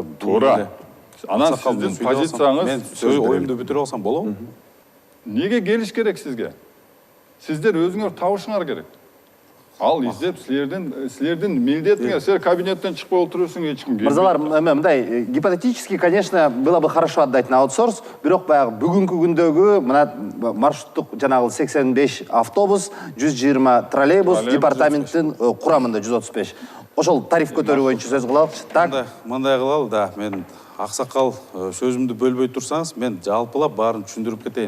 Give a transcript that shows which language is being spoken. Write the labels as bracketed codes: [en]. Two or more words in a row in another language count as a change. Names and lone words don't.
[ky] туура. Анан сиздин позицияңыз, мен оюмду бүтүрүп алсам болобу? Неге келиш керек сизге? Сиздер өзүңөр табышыңар керек. Ал издеп силердин милдетиңер, силер кабинеттен чыкпай отурусуң, эч ким келбейт. Мырзалар, мындай [ru] гипотетически, конечно, было бы хорошо отдать на аутсорс, [ky] бирок баягы бүгүнкү күндөгү мына маршруттук жанагы 85 автобус, 120 троллейбус департаменттин курамында 135. Ошол тариф көтөрүү боюнча сөз кылалычы. Так. Мындай кылалы да, мен аксакал сөзүмдү бөлбөй турсаңыз, мен жалпылап баарын түшүндүрүп кетейин.